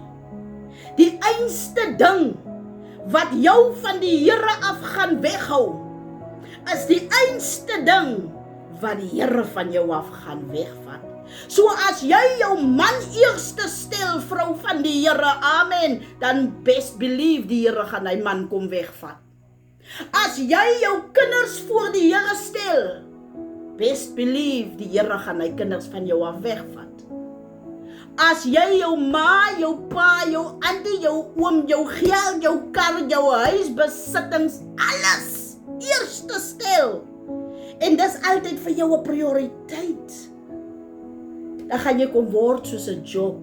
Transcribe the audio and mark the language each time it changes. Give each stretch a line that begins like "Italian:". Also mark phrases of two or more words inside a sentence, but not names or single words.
Afrikaans: Die einste ding wat jou van die Here af gaan weghou, is die einste ding wat die Here van jou af gaan wegvat. So as jy jou man eerste stel, vrou van die Here, amen, dan
English: best believe
Afrikaans: die Here gaan hy man kom wegvat. As jy jou kinders voor die Here stel,
English: best believe
Afrikaans: die Here gaan hy kinders van jou af wegvat. As jy jou ma, jou pa, jou auntie, jou oom, jou geld, jou kar, jou huisbesittings, alles eerste stel, en dis altyd vir jou 'n prioriteit, dan gaan jy kom word soos 'n Job.